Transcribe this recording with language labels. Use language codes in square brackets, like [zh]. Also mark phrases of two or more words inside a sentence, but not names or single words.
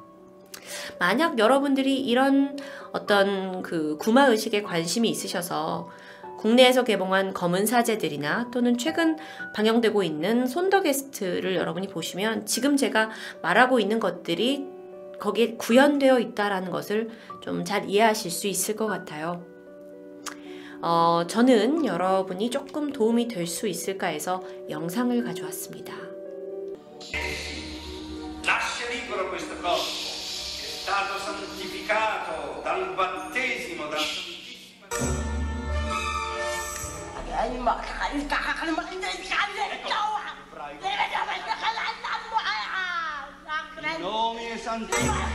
[ko] 만약 여러분들이 이런 어떤 그 구마의식에 관심이 있으셔서 국내에서 개봉한 검은 사제들이나 또는 최근 방영되고 있는 손더게스트를 여러분이 보시면 지금 제가 말하고 있는 것들이 거기에 구현되어 있다는 것을 좀 잘 이해하실 수 있을 것 같아요. 저는 여러분이 조금 도움이 될 수 있을까 해서 영상을 가져왔습니다. [it] Lascia libero questo corpo, è stato santificato dal battesimo della Santissima. In nome Santissimo.